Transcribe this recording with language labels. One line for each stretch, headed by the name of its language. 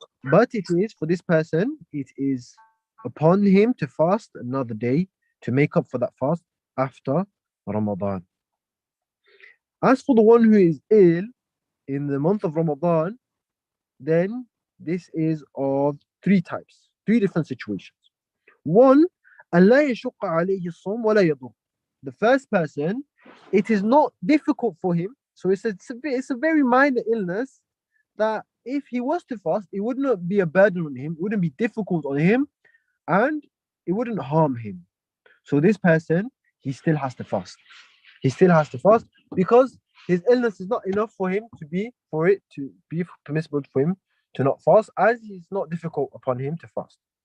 English: But it is for this person, it is upon him to fast another day to make up for that fast after Ramadan. As for the one who is ill in the month of Ramadan, then this is of three types, three different situations. One,
Arabic: ألا يشق عليه الصوم ولا يضر.
English: The first person, it is not difficult for him. So it's a very minor illness that if he was to fast, it would not be a burden on him, it wouldn't be difficult on him, and it wouldn't harm him. So this person, he still has to fast. He still has to fast because his illness is not enough for him for it to be permissible for him to not fast, as it's not difficult upon him to fast.